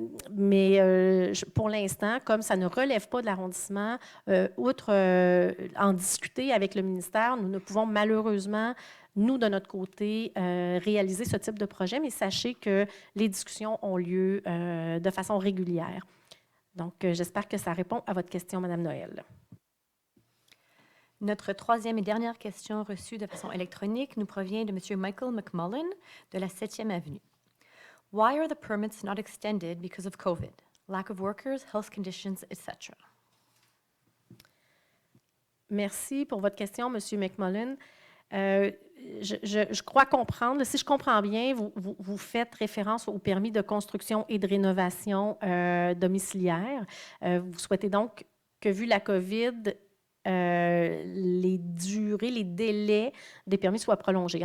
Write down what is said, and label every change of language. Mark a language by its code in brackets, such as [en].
[fr] Mais pour l'instant, comme ça ne relève pas de l'arrondissement, outre en discuter avec le ministère, nous ne pouvons malheureusement, nous, de notre côté, réaliser ce type de projet, mais sachez que les discussions ont lieu de façon régulière. Donc, j'espère que ça répond à votre question, Madame Noël. Notre troisième et dernière question reçue de façon électronique nous provient de M. Michael McMullen de la 7e Avenue. [en] Why are the permits not extended because of COVID? Lack of workers, health conditions, etc. [fr] Merci pour votre question, M. McMullen. Je crois comprendre, si je comprends bien, vous faites référence au permis de construction et de rénovation domiciliaire. Vous souhaitez donc que, vu la COVID, les durées, les délais des permis soient prolongés.